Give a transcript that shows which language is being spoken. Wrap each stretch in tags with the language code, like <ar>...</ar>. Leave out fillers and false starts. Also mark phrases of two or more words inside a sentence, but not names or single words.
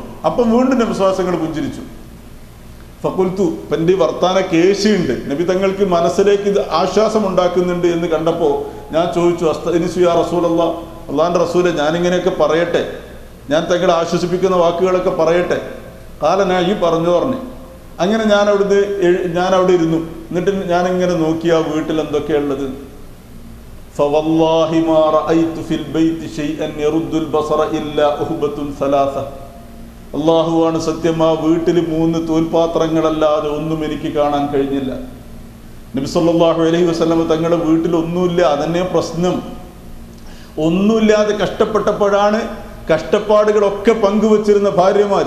<ml>അപ്പം വീണ്ടും നബിസ്വലാങ്ങൾ പുഞ്ചിരിച്ചു. ഫഖുൽതു, എൻ്റെ വർത്താന കേശുണ്ട്, നബി തങ്ങൾക്ക് മനസ്സിലേക്ക് ഇത് ആശ്വാസം ഉണ്ടാക്കുന്നുണ്ട് എന്ന് കണ്ടപ്പോൾ ഞാൻ ചോദിച്ചു,</ml> <ar>أستأنس يا رسول الله,</ar> <ml>അള്ളാഹിൻ്റെ റസൂലെ ഞാനിങ്ങനെയൊക്കെ പറയട്ടെ, ഞാൻ തങ്ങളെ ആശ്വസിപ്പിക്കുന്ന വാക്കുകളൊക്കെ പറയട്ടെ? കാലനാ ഈ പറഞ്ഞു. അങ്ങനെ ഞാൻ അവിടെ ഇരുന്നു. എന്നിട്ട് ഞാനിങ്ങനെ നോക്കി ആ വീട്ടിൽ എന്തൊക്കെയുള്ളത്.</ml> <ar>فوالله ما رأيت في البيت شيئا يرد البصر إلا أهبة ثلاثة.</ar> <ml>അള്ളാഹുവാണ് സത്യം, ആ വീട്ടിൽ 3 തോൽപാത്രങ്ങളല്ലാതെ ഒന്നും എനിക്ക് കാണാൻ കഴിഞ്ഞില്ല. നബി</ml> <ar>صلى الله عليه وسلم</ar> <ml>തങ്ങളുടെ വീട്ടിൽ ഒന്നുമില്ല, അതന്നെ പ്രശ്നം. ഒന്നുമില്ലാതെ കഷ്ടപ്പെട്ടപ്പോഴാണ് കഷ്ടപ്പാടുകളൊക്കെ പങ്കുവച്ചിരുന്ന ഭാര്യമാര്.</ml>